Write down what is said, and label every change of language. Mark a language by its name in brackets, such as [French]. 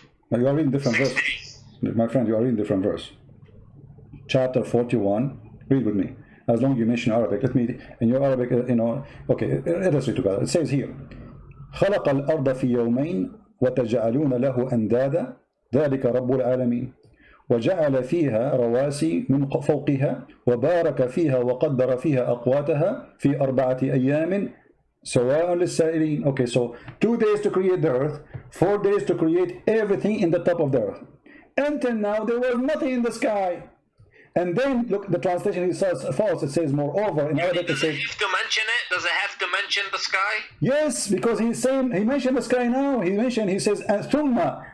[English] You are reading different verse. My friend, you are reading different verse. Chapter 41. Read with me. As long as you mention Arabic, let me, in your Arabic, you know, okay, let us read together. It says here, [Arabic] خلق الأرض في يومين وتجعلون له أندادا ذلك رب العالمين وجعل فيها رواسي من فوقها وبارك فيها وقدر فيها أقواتها في 4 أيام سواء للسائلين. [English] Okay, so 2 days to create the earth, 4 days to create everything in the top of the earth. Until now, there was nothing in the sky. And then, look, the translation is false. It says, moreover, in Arabic it says... Does it have to mention it? Does it have to mention the sky? Yes, because he's saying, he mentioned the sky now. He says, thumma.